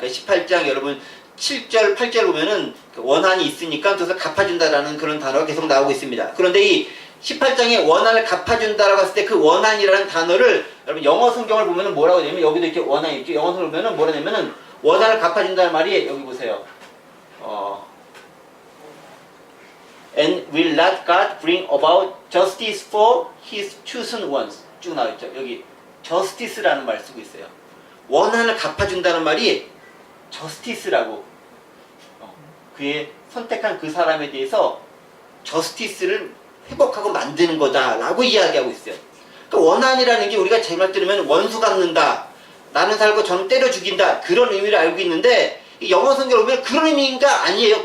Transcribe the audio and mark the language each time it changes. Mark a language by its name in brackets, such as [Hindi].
[Korean] 그러니까 18장 여러분 7절 8절 보면은 원한이 있으니까 그래서 갚아준다 라는 그런 단어가 계속 나오고 있습니다. 그런데 이 18장에 원한을 갚아준다 라고 했을 때 그 원한이라는 단어를 여러분 영어 성경을 보면은 뭐라고 되냐면 여기도 이렇게 원한이 있죠. 영어 성경을 보면은 뭐라 하냐면은 원한을 갚아준다는 말이 여기 보세요. [English] And will not God bring about justice for his chosen ones? [Korean] 쭉 나와있죠. 여기 justice라는 말을 쓰고 있어요. 원한을 갚아준다는 말이 justice라고 그의 선택한 그 사람에 대해서 justice를 회복하고 만드는 거다라고 이야기하고 있어요. 그러니까 원한이라는 게 우리가 제말 들으면 원수 갚는다, 나는 살고 저는 때려 죽인다 그런 의미를 알고 있는데 이 영어 성경을 보면 그런 의미가 아니에요.